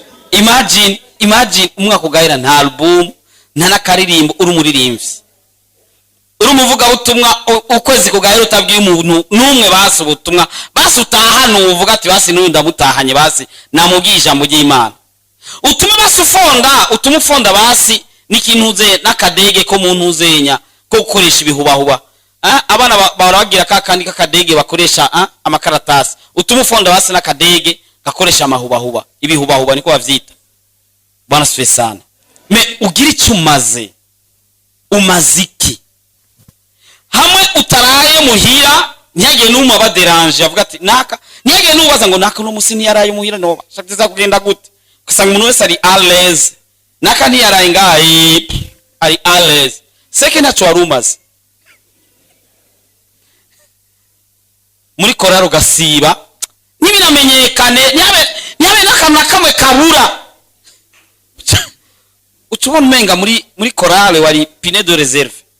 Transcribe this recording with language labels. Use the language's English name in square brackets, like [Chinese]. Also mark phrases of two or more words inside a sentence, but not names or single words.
[Rundi] Imagine, imagine umwaka ugahera nta album, nta n'akaririmbo, uri umuririmbyi. Uri umuvugabutumwa, u-, ukwezi kugahera utabwiye umuntu n'umwe basi ubutumwa. Basi utahana uvuga ati, "Basi n'uyu ndamutahanye basi, namubwiye ijambo ry'Imana." Utume basi ufonda, utume ufonda basi n'ikintu uze-, n'akadege ko mu ntuzenya, ko gukoresha ibihubahuba. Ah, abana ba-, bahora bagira ka kandi k'akadege bakoresha, ah, amakaratasi. Utume ufonda basi n'akadege gakoresha amahubahuba. Ibihubahuba niko bavyita. [Swahili] Bwana asifiwe sana. [Rundi] Me, ugira icyo umaze. Umaze iki? Hamwe utaraye muhira, ntihagire n'umwe abaderanje, avuga ati, "Naka," ntihagire n'ubaza ngo, "Naka uno munsi ntiyaraye muhira, noba. Shaka iza kugenda gute?" Ugasanga umuntu wese ari [French] à l'aise. [Rundi] "Naka ntiyaraye ngaha, eh, ari [French] à l'aise." [Rundi] Seke ntacyo wari umaze. Muri korari ugasiba, ntibinamenyekane, ntihabe, ntihabe n'akantu na kamwe kabura. Uca ubona umenga muri, muri korari wari [French] pine de reserve.